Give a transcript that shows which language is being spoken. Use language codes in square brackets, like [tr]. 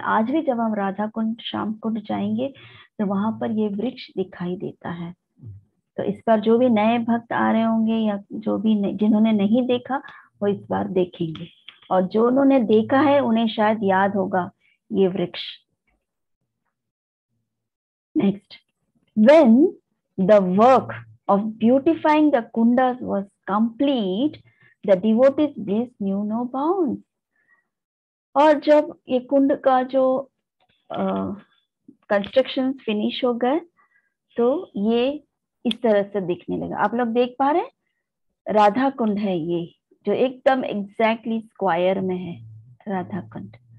[hi] आज भी जब हम राधा कुंड श्याम कुंड जाएंगे तो वहां पर ये वृक्ष दिखाई देता है। तो इस बार जो भी नए भक्त आ रहे होंगे या जो भी जिन्होंने नहीं देखा वो इस बार देखेंगे। और जो उन्होंने देखा है उन्हें शायद याद होगा ये वृक्ष। [en] Next, when the work of beautifying the kundas was complete, the devotees' bliss knew no bounds. [hi] और जब ये कुंड का जो कंस्ट्रक्शन फिनिश हो गए तो ये इस तरह से दिखने लगा। आप लोग देख पा रहे हैं, राधा कुंड है ये, जो एकदम एग्जैक्टली स्क्वायर में है राधा कुंड।